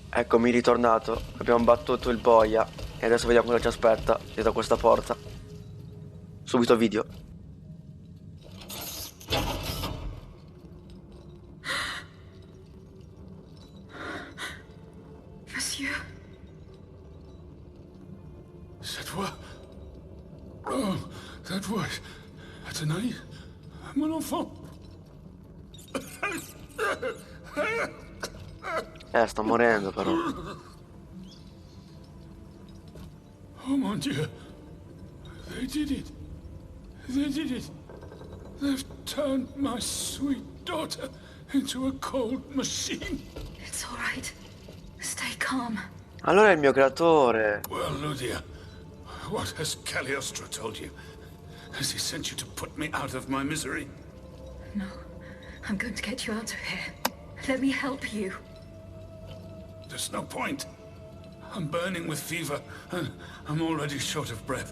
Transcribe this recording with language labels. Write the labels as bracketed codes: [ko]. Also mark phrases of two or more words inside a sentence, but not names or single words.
[it] Eccomi ritornato, abbiamo battuto il boia e adesso vediamo cosa ci aspetta dietro questa porta. Subito video. [fr] Monsieur. C'est toi? [en] Oh, that voice. Tonight, [fr] mon enfant. [it] Sto morendo però. [fr] Oh mon Dieu. [en] They did it. They did it. They've turned my sweet daughter into a cold machine. It's all right. Stay calm. [it] Allora è il mio creatore. [en] Well, Ludia, what has Cagliostro told you? Has he sent you to put me out of my misery? No, I'm going to get you out of here. Let me help you. There's no point. I'm burning with fever, and I'm already short of breath.